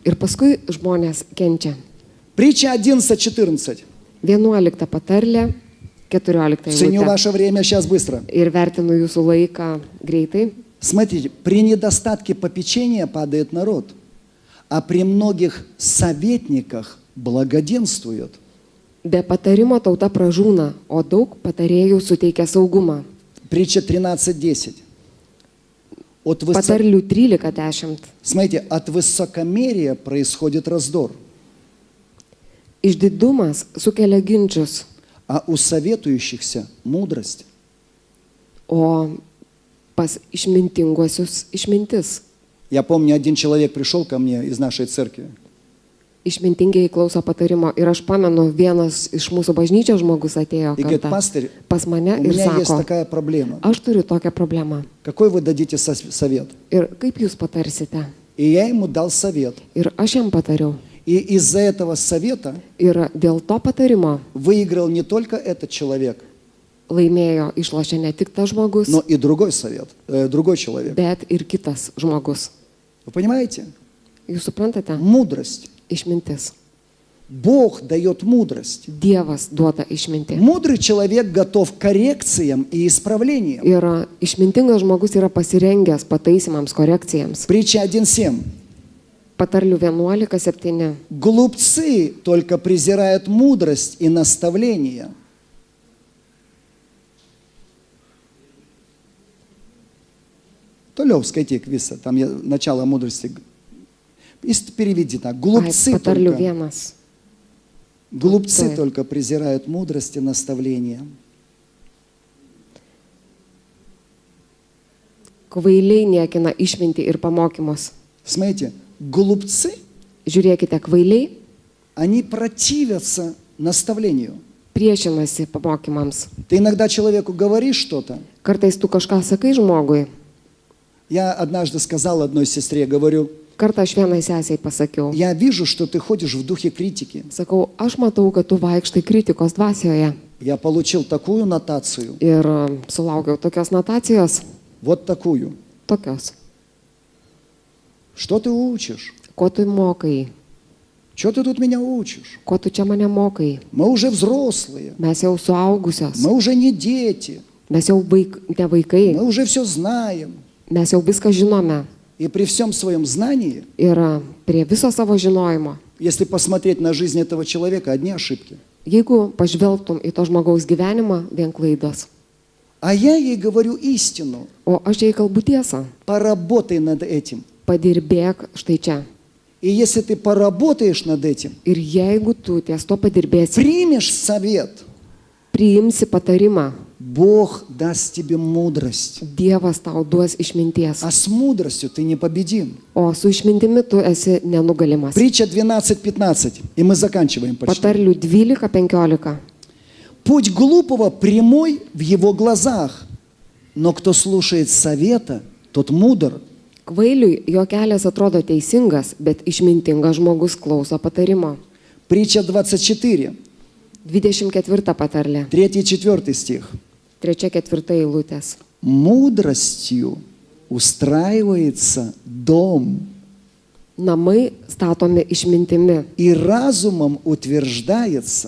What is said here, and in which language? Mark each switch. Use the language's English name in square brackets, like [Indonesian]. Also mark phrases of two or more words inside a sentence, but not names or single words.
[Lithuanian] Ir paskui žmonės kenčia. [Russian] Притча 11:14. [Lithuanian] 11 patarlė, 14 [Russian] Ценю [Lithuanian] eilutė. [Russian] ваше время сейчас быстро. [Lithuanian] Ir vertinu jūsų laiką greitai. [Russian] Смотрите, при недостатке попечения падает народ, а при многих советниках благоденствует. [Lithuanian] Be patarimo tauta pražūna, o daug patarėjų suteikia saugumą. [Russian] Притча 13:10. [Lithuanian] Patarlių 13:10. [Russian] Смотрите, от высокомерия происходит раздор, [Lithuanian] Išdidumas sukelia ginčius, [Russian] а у советующихся мудрость. [Lithuanian] o pas išmintinguosius išmintis. [Russian] Я помню, один человек пришел ко мне из нашей церкви. [Lithuanian] Išmintingiai klauso patarimo. Ir aš pamenu, vienas iš mūsų bažnyčios žmogus atėjo [Russian] И говорит: [Lithuanian] kartą [Russian] пастырь, [Lithuanian] pas mane [Russian] у [Lithuanian] ir [Russian] меня есть [Lithuanian] sako, [Russian] такая проблема. [Lithuanian] aš turiu tokią problemą. [Russian] Какой вы дадите совет? [Lithuanian] Ir kaip jūs patarsite? [Russian] И я ему дал совет. [Lithuanian] Ir aš jam patariau. [Russian] И из-за этого совета [Lithuanian] Ir dėl to patarimo [Russian] выиграл не только этот человек, [Lithuanian] laimėjo, išlošė ne tik tas žmogus, [Russian] но и другой другой человек. [Lithuanian] bet ir kitas žmogus. [Russian] Вы понимаете? [Lithuanian] Jūs suprantate? [Russian] Мудрость. [Lithuanian] Išmintis. [Russian] Бог дает мудрость. [Lithuanian] Dievas duoda išmintį. [Russian] Мудрый человек готов к коррекциям и исправлениям. [Lithuanian] Ir išmintingas žmogus yra pasirengęs pataisimams, korekcijams. [Russian] Притча 1:7. [Lithuanian] Patarlių 11:7. [Russian] Глупцы только презирают мудрость и наставления. [Lithuanian] Тoliau skaityk visą, [Russian] там начало мудрости. Переведи так. [Lithuanian] Patarlių 1. [Russian] Глупцы [Lithuanian] Taip. [Russian] только презирают мудрость и наставления. [Lithuanian] Kvailiai niekina išmintį ir pamokymus. [Russian] Смотрите, глупцы, [Lithuanian] Žiūrėkite, kvailiai [Russian] они противятся наставлению. [Lithuanian] priešinasi pamokymams. [Russian] Ты иногда человеку говоришь что-то. [Lithuanian] Kartais tu kažką sakai žmogui. [Russian] Я однажды сказал одной сестре, говорю: [Lithuanian] Kartą aš vienai sesiai pasakiau. [Russian] я вижу, что ты ходишь в духе критики. [Lithuanian] Sakau, aš matau, kad tu vaikštai kritikos dvasioje. [Russian] Я получил такую нотацию, [Lithuanian] Ir sulaukiau tokios notacijos. [Russian] вот такую. [Lithuanian] Tokios. [Russian] Что ты учишь? [Lithuanian] Ko tu mokai? [Russian] Что ты тут меня учишь? [Lithuanian] Ko tu čia mane mokai? [Russian] Мы уже взрослые, [Lithuanian] Mes jau suaugusios. [Russian] мы уже не дети, [Lithuanian] Mes jau ne vaikai. [Russian] мы уже все знаем. [Lithuanian] Mes jau viską žinome. [Russian] И при всем своем знании, [Lithuanian] Ir prie viso savo žinojimo, [Russian] если посмотреть на жизнь этого человека, одни ошибки. [Lithuanian] jeigu pažvelgtum į to žmogaus gyvenimą, vien klaidos. [Russian] А я ей говорю истину. [Lithuanian] O aš jai kalbu tiesą. [Russian] Поработай над этим. [Lithuanian] Padirbėk štai čia. [Russian] И если ты поработаешь над этим, [Lithuanian] Ir jeigu tu ties to padirbėsi, [Russian] примешь совет, [Lithuanian] priimsi patarimą, [Russian] Бог даст тебе мудрость. [Lithuanian] Dievas tau duos išminties. [Russian] А с мудростью ты непобедим. [Lithuanian] O su išmintimi tu esi nenugalimas. [Russian] Притча 12:15. И мы заканчиваем почти. [Lithuanian] Patarlių 12-15. [Russian] Путь глупого прямой в его глазах, но кто слушает совета, тот мудр. [Lithuanian] Kvailiui jo kelias atrodo teisingas, bet išmintingas žmogus klauso patarimo. [Russian] Притча 24, [Lithuanian] 24 patarlė. [Russian] 3-4 стих. [Lithuanian] 3-4 eilutės. [Russian] Мудростью устраивается дом, [Lithuanian] Namai statomi išmintimi [Russian] и разумом утверждается,